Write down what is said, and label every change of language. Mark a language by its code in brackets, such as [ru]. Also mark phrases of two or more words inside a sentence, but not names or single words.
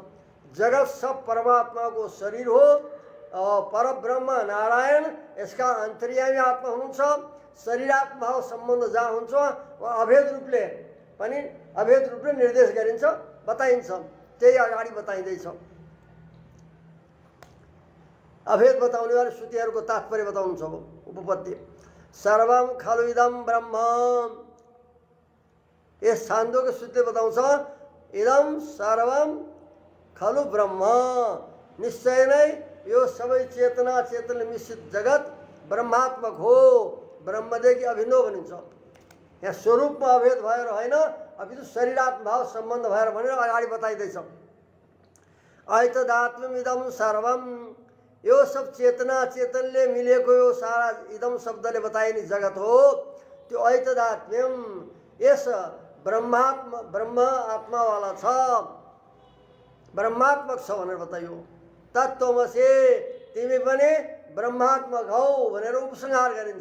[ne] जगत सब परमात्माको शरीर हो। परब्रह्म नारायण यसका अन्तर्यामी आत्मा हुनुहुन्छ। शरीरात्म भाव सम्बन्ध जहाँ हुन्छ वहाँ अभेद रूपले निर्देश गरिन्छ, बताइन्छ। त्यही अगाडि बताइँदैछ। अभेद बताउने वाले श्रुतिहरूको तात्पर्य बताउनुहुन्छ। उपपत्ति [sa] सर्वम खलु इदम ब्रह्म, [ne] यस छान्दोको श्रुति बताउँछ [sa] इदम सर्वम खलु ब्रह्म, [ne] निश्चय नै यो सबै चेतना चेतनले मिश्रित जगत ब्रह्मात्मक हो, ब्रह्मदेखि अभिन्न भनिन्छ। यहाँ स्वरूपमा अभेद भएर होइन, अपितु शरीरात्म भाव सम्बन्ध भएर भनेर अगाडि बताइँदैछ। [sa] ऐतदात्म्यम इदम सर्वम, [ne] यो सब चेतना चेतनले मिलेको यो सारा इदम शब्दले बताइने जगत हो। त्यो ऐतदात्म्यम यस ब्रह्म आत्मावाला छ, ब्रह्मात्मक छ भनेर बताइयो। तत्त्वमसि, तिमी पनि ब्रह्मात्मक हौ भनेर उपसंहार गरिन्छ।